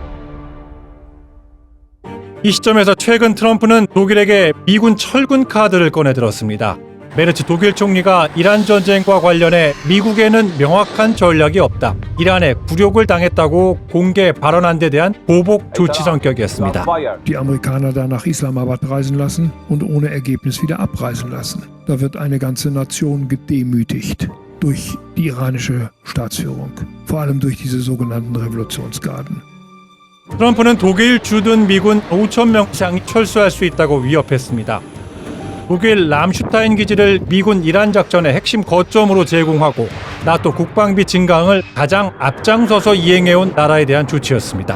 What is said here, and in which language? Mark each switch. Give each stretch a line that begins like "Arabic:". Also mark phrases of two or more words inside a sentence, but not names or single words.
Korean: 이 시점에서 최근 트럼프는 독일에게 미군 철군 카드를 꺼내들었습니다. 메르츠 독일 총리가 이란 전쟁과 관련해 미국에는 명확한 전략이 없다, 이란에 굴욕을 당했다고 공개 발언한 데 대한 보복 조치 성격이었습니다.
German: Die Amerikaner da nach Islamabad reisen lassen und ohne Ergebnis wieder abreisen lassen. Da wird eine ganze Nation gedemütigt durch die iranische Staatsführung, vor allem durch diese sogenannten Revolutionsgarden.
Korean: 트럼프는 독일 주둔 미군 5,000명 이상이 철수할 수 있다고 위협했습니다. 독일 람슈타인 기지를 미군 이란 작전의 핵심 거점으로 제공하고 나토 국방비 증강을 가장 앞장서서 이행해온 나라에 대한 조치였습니다.